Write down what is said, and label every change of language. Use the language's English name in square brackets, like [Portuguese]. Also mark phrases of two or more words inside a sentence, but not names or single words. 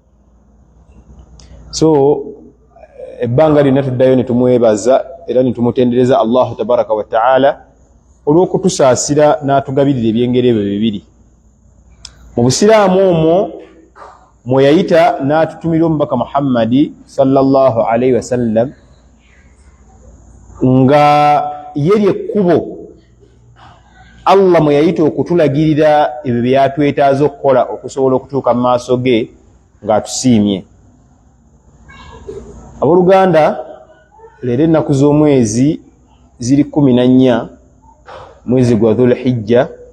[Ganda] So ebbanga lyonna tuddayo ne tumwebaza era ne tumutendereza [Arabic] الله تبارك وتعالى [Ganda] olw'okutusaasira n'atugabirira ebyengeri ebyo bibiri. Mu busiraamu omwo mwe yayita n'atutumira omubaka Muhammadi [Arabic] صلى الله عليه وسلم [Ganda] nga ye lyekkubo Allah mwe yayita okutulagirira ebyo bye yatwetaaza okukola okusobola okutuuka mu maaso ge ng'atusiimye. Abooluganda, leero ennaku z'omwezi ziri 14 mwezi gwa Dhulhijja.